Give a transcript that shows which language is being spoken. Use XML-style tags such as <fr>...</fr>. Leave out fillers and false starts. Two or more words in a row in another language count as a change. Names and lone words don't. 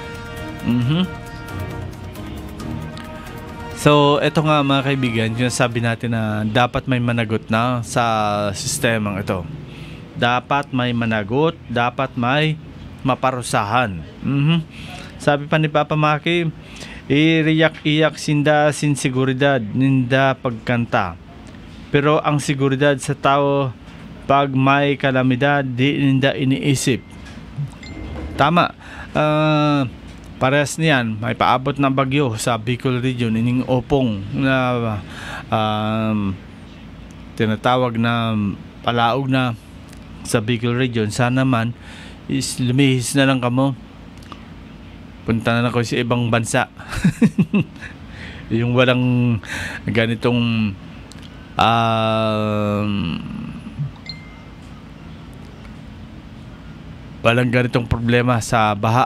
<tl>So eto nga mga kaibigan, yung sabi natin na dapat may managot na sa sistemang ito. Dapat may managot, dapat may maparusahan.</tl> <bik>Sabi pa ni Papa Maki, iriyak-iyak sinda sin seguridad ninda pagkanta.</bik> <tl>Pero ang seguridad sa tao pag may kalamidad di ninda iniisip. Tama.</tl> <bik>Parehas niyan, may paabot na bagyo sa Bicol region, ining Opong na tinatawag na palaog na sa Bicol region.</bik> <tl>Sana man is lumihis na lang kamo, punta na ako sa ibang bansa. Yung walang ganitong walang ganitong problema sa baha.</tl>